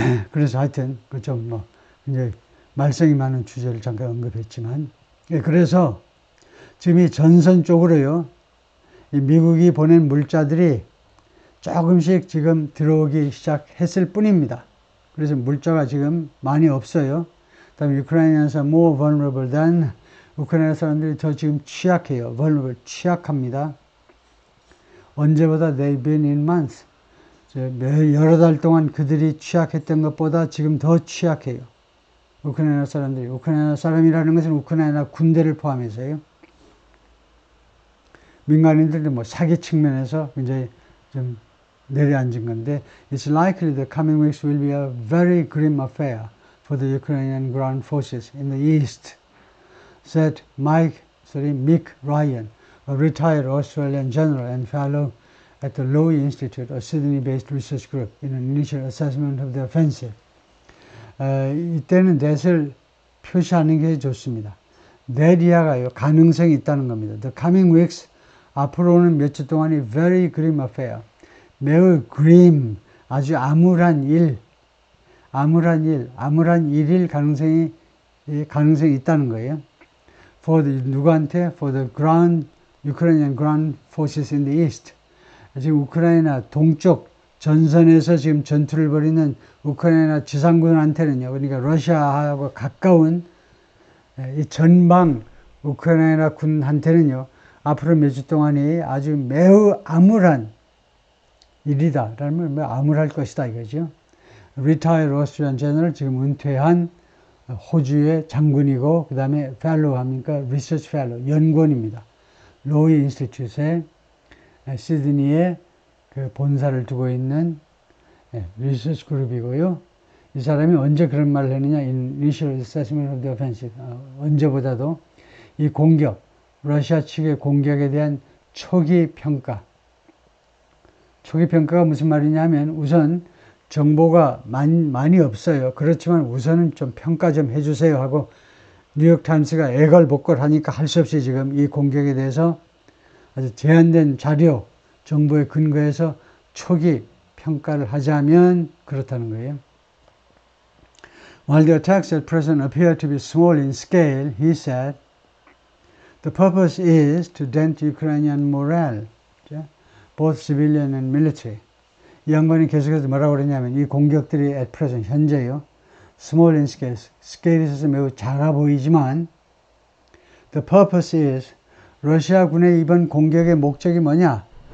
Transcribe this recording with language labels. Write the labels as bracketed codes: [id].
[ko] 그래서 하여튼 그 좀 뭐 이제 말썽이 많은 주제를 잠깐 언급했지만, 그래서 지금 이 전선 쪽으로요, 이 미국이 보낸 물자들이 조금씩 지금 들어오기 시작했을 뿐입니다. 그래서 물자가 지금 많이 없어요. 그다음에 우크라이나에서 [en] more vulnerable than, [ko] 우크라이나 사람들이 더 지금 취약해요. [en] vulnerable, [ko] 취약합니다. 언제보다 [en] they've been in months. [ko] 여러 달 동안 그들이 취약했던 것보다 지금 더 취약해요. 우크라이나 사람들이. 우크라이나 사람이라는 것은 우크라이나 군대를 포함해서요. 민간인들도 뭐 사기 측면에서 굉장히 좀 내려앉은 건데, [en] it's likely the coming weeks will be a very grim affair for the Ukrainian ground forces in the east, said Mick Ryan, a retired Australian general and fellow at the Lowy Institute, a Sydney-based research group, in an initial assessment of the offensive. [ko] 이때는 넷을 표시하는 게 좋습니다. 넷 이하가요, 가능성이 있다는 겁니다. [en] The coming weeks, [ko] 앞으로 오는 몇 주 동안이 [en] very grim affair. [ko] 매우 [en] grim, [ko] 아주 암울한 일일 가능성이 있다는 거예요. [en] For the, [ko] 누구한테? [en] For the Ukrainian ground forces in the east. [ko] 지금 우크라이나 동쪽 전선에서 지금 전투를 벌이는 우크라이나 지상군한테는요, 그러니까 러시아하고 가까운 이 전방 우크라이나 군한테는요, 앞으로 몇 주 동안이 아주 매우 암울한 일이다. 라면 매우 암울할 것이다 이거죠. [en] Retired Austrian General, [ko] 지금 은퇴한 호주의 장군이고, 그 다음에 [en] fellow [ko] 합니까? [en] Research fellow, [ko] 연구원입니다. 로이 인스티튜트에 시드니에 그 본사를 두고 있는 리서치 그룹이고요. 이 사람이 언제 그런 말을 했느냐? [en] Initial assessment of the offensive. [ko] 언제보다도 이 공격, 러시아 측의 공격에 대한 초기 평가. 초기 평가가 무슨 말이냐면, 우선 정보가 많이 없어요. 그렇지만 우선은 좀 평가 좀 해주세요 하고, 뉴욕타임스가 애걸복걸 하니까 할 수 없이 지금 이 공격에 대해서 아주 제한된 자료, 정보에 근거해서 초기 평가를 하자면 그렇다는 거예요. [en] While the attacks at present appear to be small in scale, he said, the purpose is to dent Ukrainian morale, both civilian and military. [ko] 이 양반이 계속해서 뭐라고 그러냐면, 이 공격들이 [en] at present, [ko] 현재요, [en] small in scale, [ko] 스케일에 있어서 매우 작아 보이지만, [en] the purpose is, [ko] 러시아군의 이번 공격의 목적이 뭐냐?